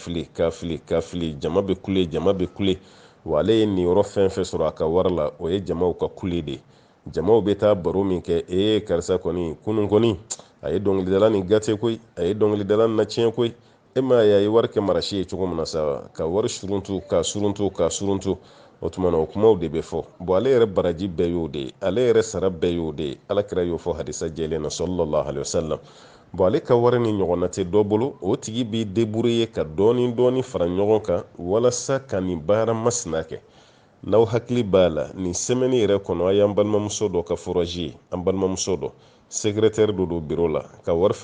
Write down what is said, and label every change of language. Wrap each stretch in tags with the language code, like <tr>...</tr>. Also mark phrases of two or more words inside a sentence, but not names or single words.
<bm>jama bɛ kule wa ale ye nin yɔrɔ fɛn fɛn sɔrɔ a ka wari la o ye jamaw ka kule de jamaw bɛ taa baro min kɛ karisa kɔni kunun kɔni a ye dɔnkilidala ni gate koyi a ye dɔnkilidala na tiɲɛ koyi e ma ye a ye wari kɛ marasi ye cogo min na sa ka wari suruntu o tuma na o kumaw de bɛ fɔ bon ale yɛrɛ baraji bɛɛ y'o de ye ale yɛrɛ sara bɛɛ y'o de ye alakira y'o fɔ hadisa jɛlen na</bm> <ar>صلى الله عليه وسلم</ar> <bm>bon ale ka wari ni ɲɔgɔnna tɛ dɔ bolo o tigi b'i débrouiller ka dɔɔni fara ɲɔgɔn kan walasa ka nin baara masina kɛ n'aw hakili b'a la nin semaine yɛrɛ kɔnɔ a y'an balimamuso dɔ ka foraji ye an balimamuso dɔ secrétaire dɔ don bureau la ka wari</bm>